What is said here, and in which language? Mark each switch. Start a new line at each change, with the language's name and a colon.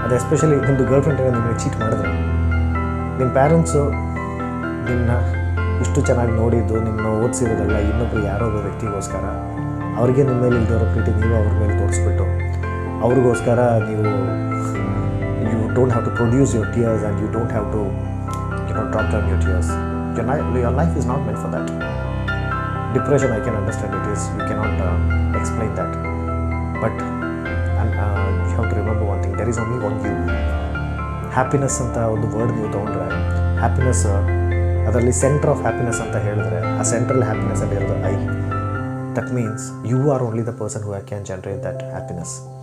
Kannada: ಅದು ಎಸ್ಪೆಷಲಿ ನಿಮ್ಮದು girl friend ನಿಮಗೆ ಚೀಟ್ ಮಾಡಿದ್ರೆ, ನಿಮ್ಮ ಪ್ಯಾರೆಂಟ್ಸು ನಿಮ್ಮನ್ನ ಇಷ್ಟು ಚೆನ್ನಾಗಿ ನೋಡಿದ್ದು, ನಿಮ್ಮನ್ನ ಓದಿಸಿರೋದಲ್ಲ ಇನ್ನೊಬ್ಬರು ಯಾರೋ ಒಬ್ಬ ವ್ಯಕ್ತಿಗೋಸ್ಕರ, ಅವ್ರಿಗೆ ನಿಮ್ಮ ಮೇಲೆ ಇಲ್ದಿರೋ ಪ್ರೀತಿ ನೀವು ಅವ್ರ ಮೇಲೆ ತೋರಿಸ್ಬಿಟ್ಟು ಅವ್ರಿಗೋಸ್ಕರ ನೀವು
English: you don't have to produce your tears
Kannada: and you don't have to drop down your tears.
English: Your life is not meant for that. Depression, I can understand it is, you cannot explain that, but you have to remember one thing, there is only one you.
Kannada: Happiness ಅಂತ ಒಂದು word ನೀವು ತೊಗೊಂಡ್ರೆ, happiness ಅದರಲ್ಲಿ centre of happiness ಅಂತ ಹೇಳಿದ್ರೆ, ಆ central happiness ಅಂತ ಹೇಳಿದ್ರೆ I.
English: That means you are only the person who can generate that happiness.